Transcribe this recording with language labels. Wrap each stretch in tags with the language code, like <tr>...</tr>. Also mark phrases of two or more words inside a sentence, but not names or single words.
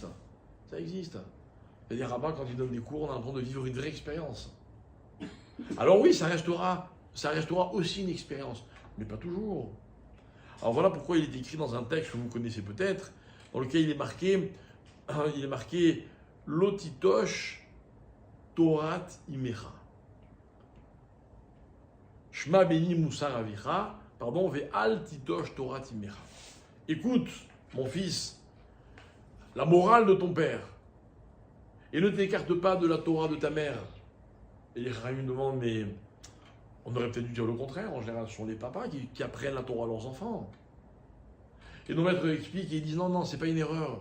<fr>Ça existe. Il y a des rabbins, quand ils donnent des cours, on a l'impression de vivre une vraie expérience. Alors oui, ça restera aussi une expérience, mais pas toujours. Alors voilà pourquoi il est écrit dans un texte que vous connaissez peut-être, dans lequel il est marqué</fr> <he>ולא תטוש תורת אמך. שמע בני מוסר אביך, ואל תטוש תורת אמך.</he> <fr>Écoute, mon fils, la morale de ton père, et ne t'écarte pas de la Torah de ta mère. Et les Chachamim demandent, mais on aurait peut-être dû dire le contraire. En général, ce sont les papas qui apprennent la Torah à leurs enfants. Et nos maîtres expliquent et ils disent, non, c'est pas une erreur.</fr>